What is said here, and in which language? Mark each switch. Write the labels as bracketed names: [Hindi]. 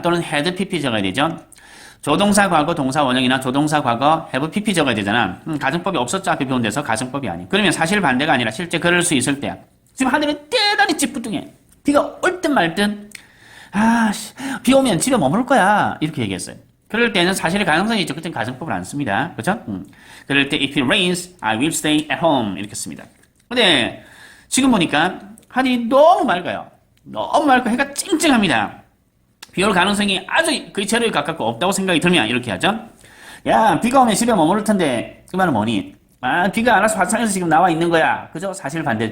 [Korean] 또는 had pp 적어야 되죠. 조동사 과거 동사 원형이나 조동사 과거 have pp 적어야 되잖아. 가정법이 없었죠. 앞에 배운 데서 가정법이 아니. 그러면 사실 반대가 아니라 실제 그럴 수 있을 때야. 지금 하늘이 대단히 찌뿌둥해. 비가 올 듯 말 듯. 비 오면 집에 머무를 거야. 이렇게 얘기했어요. 그럴 때는 사실의 가능성이 있죠. 그때는 가정법을 안 씁니다. 그렇죠? 그럴 때 [English] if it rains, I will stay at home [Korean] 이렇게 씁니다. 근데 지금 보니까 하늘이 너무 맑아요. 너무 맑고 해가 쨍쨍합니다. 비 올 가능성이 아주 거의 제로에 가깝고 없다고 생각이 들면 이렇게 하죠. 야, 비가 오면 집에 머무를 텐데 그 말은 뭐니? 비가 안 와서 화창해서 지금 나와 있는 거야. 그죠? 사실 반대.